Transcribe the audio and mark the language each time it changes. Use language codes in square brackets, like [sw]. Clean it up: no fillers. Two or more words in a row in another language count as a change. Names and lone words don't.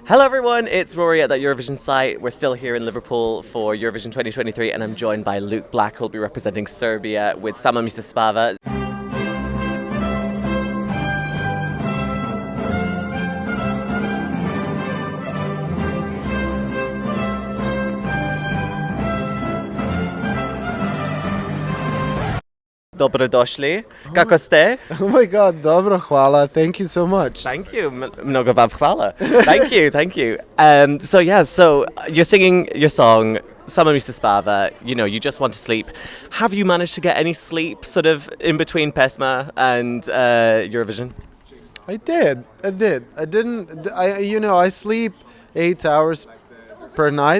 [en] Hello everyone, it's Rory at that Eurovision site. We're still here in Liverpool for Eurovision 2023 and I'm joined by Luke Black, who'll be representing Serbia with Samo spava. [sr] Dobrodošli. Kako ste? [en] Oh my god, [sr] dobro, hvala. [en] Thank you so much. Thank you. [sr] Mnogo vam hvala. [en] Thank you. So you're singing your song, Samo spava, you just want to sleep. Have you managed to get any sleep sort of in between Pesma and Eurovision? I did. I didn't. I sleep 8 hours per night.